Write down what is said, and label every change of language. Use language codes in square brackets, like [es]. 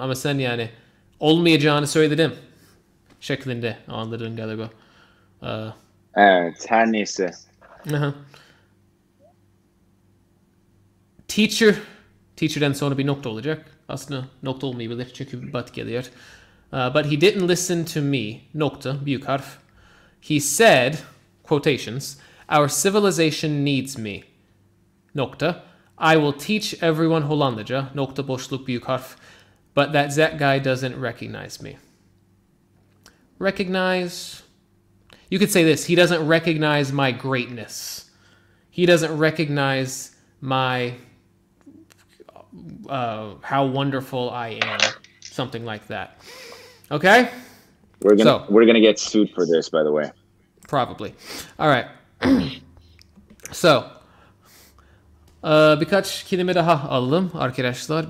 [tr] Ama sen yani olmayacağını söyledim şeklinde anladın galiba. Evet, her neyse. Teacher'dan sonra bir nokta olacak. Aslında nokta olmayabilir çünkü but geliyor. [en] But he didn't listen to me. [tr] Nokta, büyük harf. [en] He said, quotations, our civilization needs me. [tr] Nokta. [en] I will teach everyone Hollandaca. [tr] Nokta, boşluk, büyük harf. [en] But that guy doesn't recognize me. Recognize. You could say this. He doesn't recognize my greatness. He doesn't recognize my how wonderful I am. Something like that. Okay? We're gonna get sued for this, by the way. Probably. All right. [tr] So, birkaç kelime daha alalım arkadaşlar.